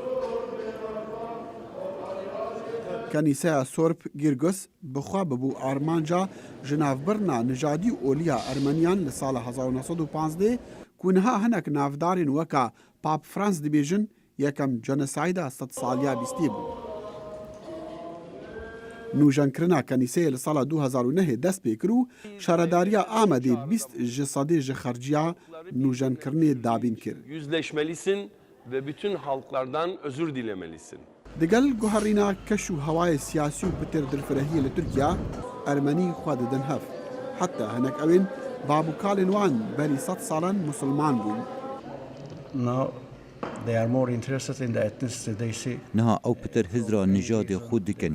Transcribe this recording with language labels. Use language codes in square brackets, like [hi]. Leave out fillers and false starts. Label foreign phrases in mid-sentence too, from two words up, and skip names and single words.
[ku] Kenîseya Sorb Girgus bixwe bibû armanca ji navbirna nijadî û oliya Ermeniyan li sala 1915 ku niha hinek navdarên weka Pap Frans dibêjin yekem jenosayda 100 saliya bîstî bû. Nûjenkirina kenîseyê li sala 2009 dest pê kir û şaredariya Amedê 20 ji sedê ji xerciya nûjenkirinê dabîn kir. [tr] Yüzleşmelisin ve bütün halklardan özür dilemelisin. [ku] Digel guherîna keş û hewayê siyasî û bitêr dilfirehiyê li Tirkiye, Ermenî xwe didin hev. Heta hinek ew ên babûkalên wan berî 100 salan musulman bûn. Niha ew pitir hizra nijadê xwe dikin.